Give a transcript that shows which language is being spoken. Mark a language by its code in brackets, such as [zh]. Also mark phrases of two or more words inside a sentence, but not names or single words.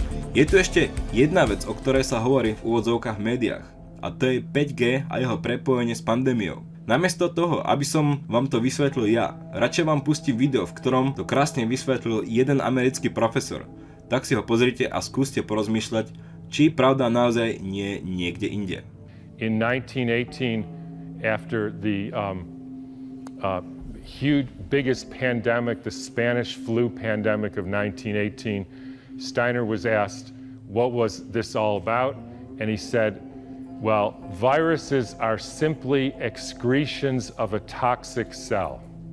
[sk] Je tu ešte jedna vec, o ktorej sa hovorí v úvodzovkách v médiách, a to je 5G a jeho prepojenie s pandémiou. Namiesto toho, aby som vám to vysvetlil ja, radšej vám pustím video, v ktorom to krásne vysvetlil jeden americký profesor. Tak si ho pozrite a skúste porozmýšľať, či pravda naozaj nie niekde inde. [en] In 1918, after the huge, biggest pandemic, the Spanish flu pandemic of 1918, Steiner was asked, what was this all about? And he said, well, viruses are simply excretions of a toxic cell.